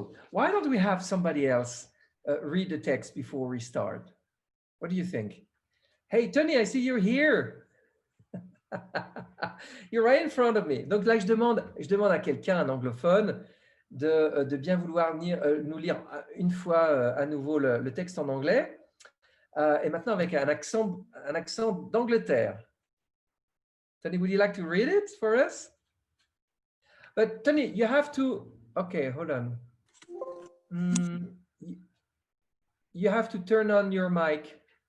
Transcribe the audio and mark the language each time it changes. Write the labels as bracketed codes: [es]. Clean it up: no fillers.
[en] Why don't we have somebody else read the text before we start? What do you think? Hey, Tony, I see you're here. You're right in front of me. [fr] Donc là, je demande à quelqu'un, un anglophone, de bien vouloir nous lire une fois à nouveau le texte en anglais. Et maintenant avec un accent d'Angleterre. [en] Tony, would you like to read it for us? But Tony, you have to. Okay, hold on. You have to turn on your mic.